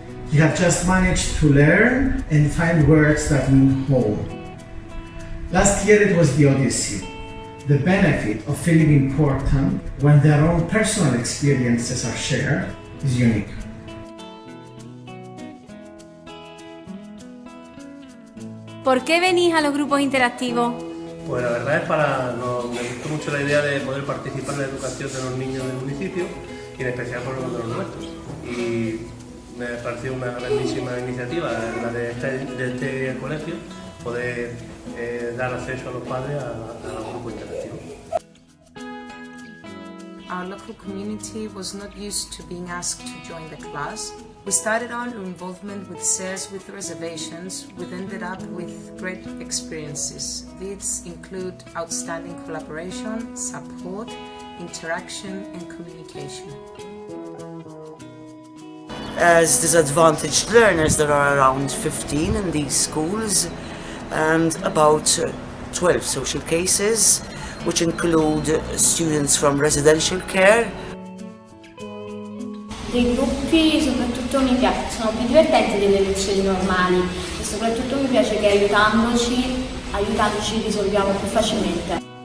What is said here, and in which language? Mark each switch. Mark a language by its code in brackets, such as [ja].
[en] He had just managed to learn and find words that mean home. Last year it was the Odyssey. The benefit of feeling important when their own personal experiences are shared is unique. [es] ¿Por qué venís a los grupos interactivos? Pues la verdad me gustó mucho la idea de poder participar en la educación de los niños del municipio y en especial por los nuestros. Y me pareció una grandísima iniciativa la de este colegio, poder dar acceso a los padres a los grupos interactivos. [en] Our local community was not used to being asked to join the class. We started our involvement with SERS with reservations. We ended up with great experiences. These include outstanding collaboration, support, interaction and communication. As disadvantaged learners, there are around 15 in these schools and about 12 social cases, which include students from residential care. [it] Dei gruppi soprattutto mi piace, sono più divertenti delle lezioni normali e soprattutto mi piace che aiutandoci risolviamo più facilmente.